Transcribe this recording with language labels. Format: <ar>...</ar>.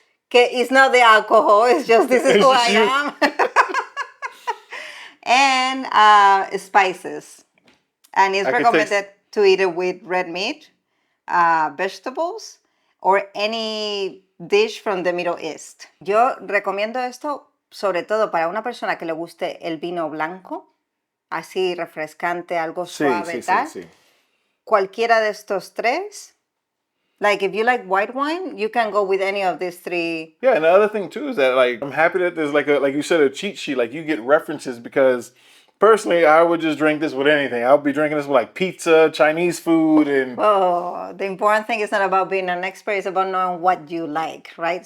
<en>Que it's not the alcohol, it's just this is who I am. And spices. And it's recommended to eat it with red meat, vegetables, or any dish from the Middle East.</en> <es>Yo recomiendo esto sobre todo para una persona que le guste el vino blanco, así refrescante, algo suave, tal. Sí. Cualquiera de estos tres.</es> <en>Like, if you like white wine, you can go with any of these three. Yeah, and the other thing too is that like I'm happy that there's like you said, a cheat sheet. Like you get references because personally, I would just drink this with anything. I'll be drinking this with like pizza, Chinese food, and Oh, the important thing is not about being an expert, it's about knowing what you like, right?</en>